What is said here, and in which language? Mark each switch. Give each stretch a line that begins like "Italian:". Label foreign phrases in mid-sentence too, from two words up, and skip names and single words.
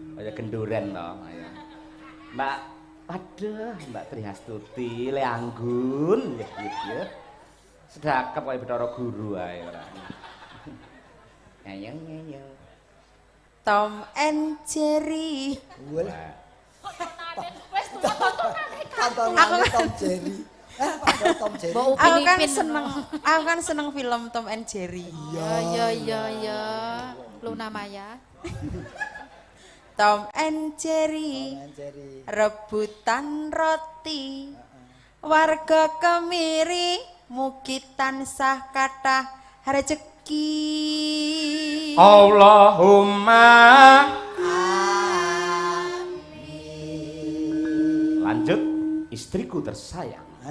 Javanese: genduren to. Ayo. Mbak, waduh, Mbak Triastuti, Le Anggun, ya. Sedakep kaya Bathara Guru ae ora. Ayo. Tom and Jerry. Wah. Wes tuwa-tuwa Tontonane Tom Jerry. Tom Jerry. Mbok Aku kan Upin-Ipin. seneng film Tom and Jerry. Ya. Luna Maya. Tom and Jerry. Tom and Jerry. Rebutan roti. Warga kemiri mugi tansah kathah rezeki.
Indonesian: Allahumma lanjut istriku tersayang.